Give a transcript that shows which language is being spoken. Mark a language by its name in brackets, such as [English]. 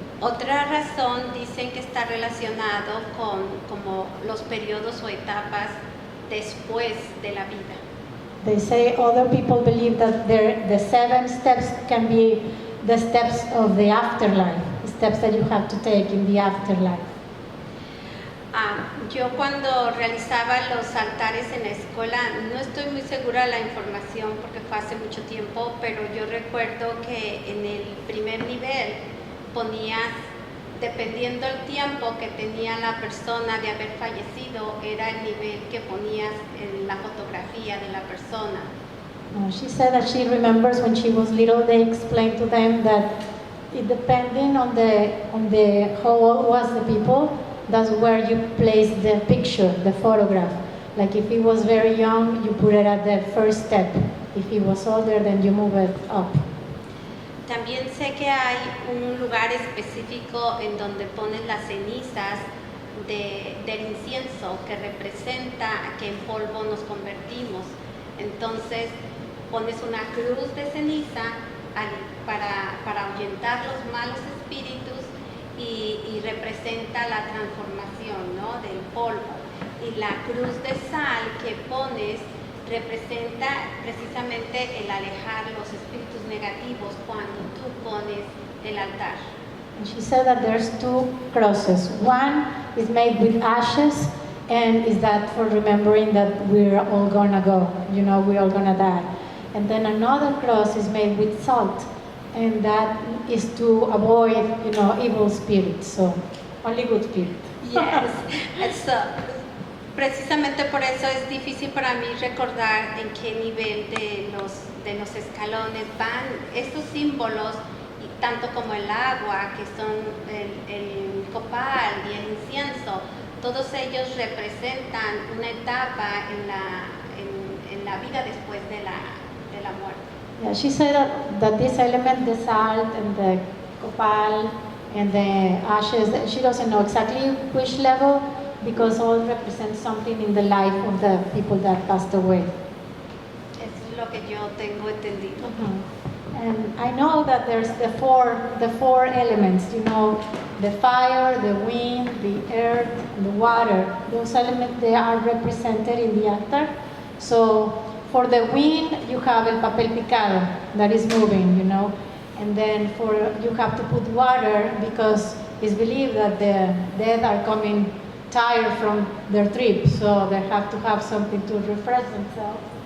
[Spanish] Otra razón dicen que está relacionado con como los periodos o etapas después de la vida. [English] They say other people believe that the 7 steps can be the steps of the afterlife, the steps that you have to take in the afterlife. [Spanish] Yo cuando realizaba los altares en la escuela, no estoy muy segura de la información porque fue hace mucho tiempo, pero yo recuerdo que en el primer nivel ponías, dependiendo el tiempo que tenía la persona de haber fallecido, era el nivel que ponías en la fotografía de la persona. [English] She said that she remembers when she was little, they explained to them that it depending on the how old was the people, that's where you place the picture, the photograph. Like if he was very young, you put it at the first step. If he was older, then you move it up. [Spanish] También sé que hay un lugar específico en donde ponen las cenizas del incienso que representa que en polvo nos convertimos. Entonces pones una cruz de ceniza para ahuyentar los malos espíritus y representa la transformación, ¿no?, del polvo. Y la cruz de sal que pones representa precisamente el alejar los espíritus negativos cuando tú pones el altar. [English] And she said that there's two crosses. One is made with ashes, and is that for remembering that we're all gonna go, we're all gonna die. And then another cross is made with salt, and that is to avoid, evil spirits. So only good spirit. Yes. [Spanish] Precisamente por eso es difícil para mí recordar en qué nivel de los escalones van estos símbolos, y tanto como el agua, que son el copal y el incienso. Todos ellos representan una etapa en la vida después de la muerte. [English] Yeah, she said that this element, the salt and the copal and the ashes, she doesn't know exactly which level, because all represent something in the life of the people that passed away. [Spanish] Eso es lo que yo tengo entendido. [English] And I know that there's the four elements, the fire, the wind, the earth, and the water. Those elements, they are represented in the altar. So for the wind, you have el papel picado that is moving, and then you have to put water, because it's believed that the dead are coming tired from their trip, so they have to have something to refresh themselves.